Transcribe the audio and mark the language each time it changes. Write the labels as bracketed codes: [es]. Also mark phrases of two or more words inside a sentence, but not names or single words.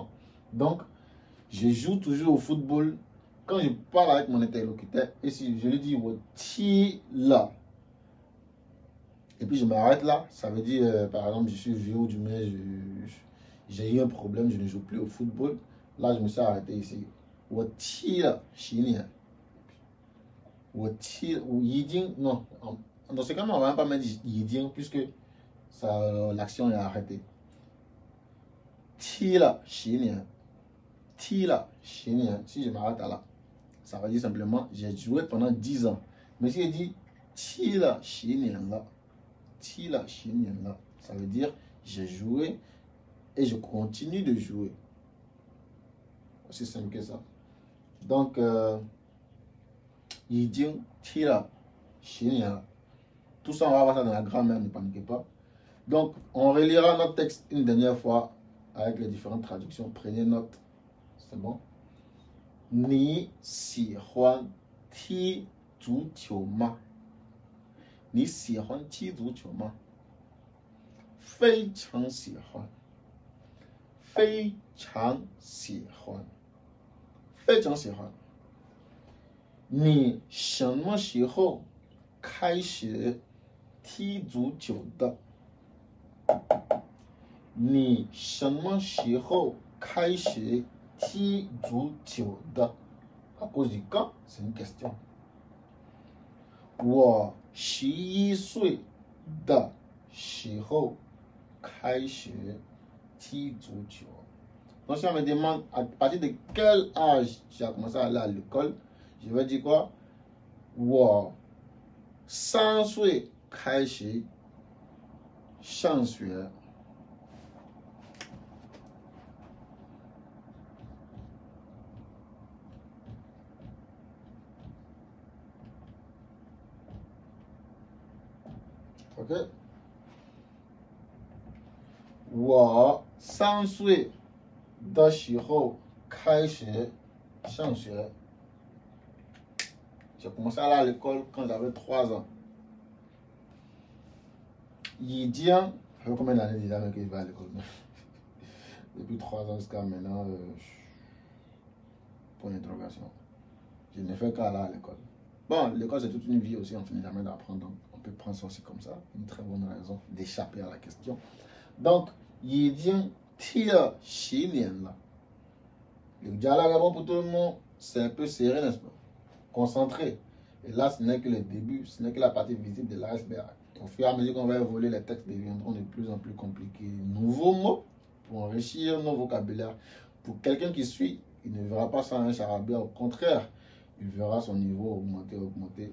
[fr] Donc, je joue toujours au football quand je parle avec mon interlocuteur. Et si je lui dis, ti là, et puis je m'arrête là, ça veut dire, par exemple, je suis vieux du mais j'ai eu un problème, je ne joue plus au football. Là, je me suis arrêté ici. [zh] 我踢了10年。我踢，我已经 non. [fr] Dans ce cas, on ne va même pas mettre 已经 puisque l'action est arrêtée. [zh] 踢了10年，踢了10 年。 [fr] Si je m'arrête à là, ça veut dire simplement j'ai joué pendant 10 ans. Mais si je dis [zh] 踢了10年了，踢了10年了， [fr] ça veut dire j'ai joué et je continue de jouer. Aussi simple que ça. Donc, [zh] 已经踢了10年了。 [fr] Tout ça, on va voir ça dans la grammaire, ne paniquez pas. Donc, on relira notre texte une dernière fois avec les différentes traductions. Prenez note. C'est bon? [zh] 你喜欢踢足球吗？你喜欢踢足球吗？非常喜欢。非常喜欢。非常喜欢。你什么时候开始踢足球的？你什么时候开始踢足球的？ [fr] À cause du quand, c'est une question. [zh] 我11岁的时候开始踢足球。 [fr] Donc si on me demande à partir de quel âge tu as commencé à aller à l'école, je vais dire quoi? [zh] 我3岁开始上学。OK，我3岁的时候开始上学。 [fr] J'ai commencé à aller à l'école quand j'avais 3 ans. 已经，ça fait combien d'années déjà que je vais à l'école? Depuis 3 ans jusqu'à maintenant, point d'interrogation. Je ne fais qu'aller à l'école. Bon, l'école c'est toute une vie aussi, on ne finit jamais d'apprendre, donc on peut prendre ça aussi comme ça. Une très bonne raison d'échapper à la question. Donc, [zh] 已经踢了10年了. [fr] Le dialogue est bon pour tout le monde, c'est un peu serré, n'est-ce pas? Concentré. Et là, ce n'est que le début, ce n'est que la partie visible de l'iceberg. Au fur et à mesure qu'on va évoluer, les textes deviendront de plus en plus compliqués. Nouveaux mots pour enrichir nos vocabulaires. Pour quelqu'un qui suit, il ne verra pas ça un charabia, au contraire, il verra son niveau augmenter, augmenter.